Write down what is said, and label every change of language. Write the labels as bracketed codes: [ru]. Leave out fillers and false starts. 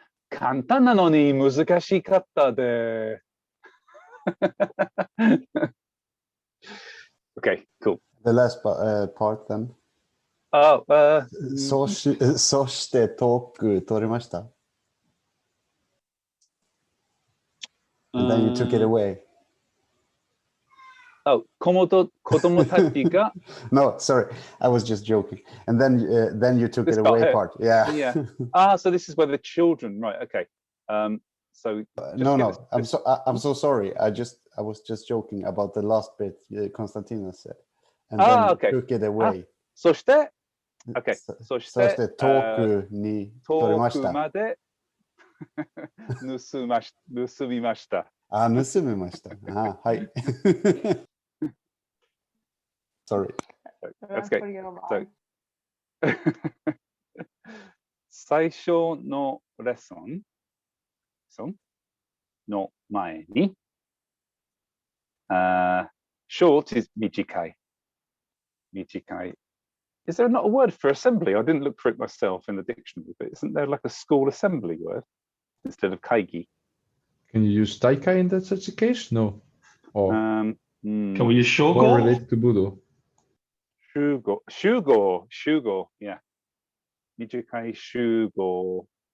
[ja] 簡単なのに難しかったで。 [en] Okay, cool. The last part then. [ja] そして遠く取れました。 [en] And then you took it away. [ja] Oh, 子供たちが [en] No, sorry, I was just joking. And then you took it away part. Yeah. Yeah. So this is where the children, right? Okay. So no, I'm so sorry. I was just joking about the last bit Constantina said, and then okay. Took it away. [ja] そして、okay. そして遠くに取れました。遠くまで盗みました。あ、盗みました。あ、はい。 [en] Sorry. That's okay. So, [ja] 最初のレッスンの前に、 [en] short is 短い。 [ja] 短い。 [en] Is there not a word for assembly? I didn't look for it myself in the dictionary, but isn't there like a school assembly word instead of kaigi? Can you use taikai in that such a case? No. Or can we use shogo? Or relate to Budo? Shugo, yeah. Nijikai shugo.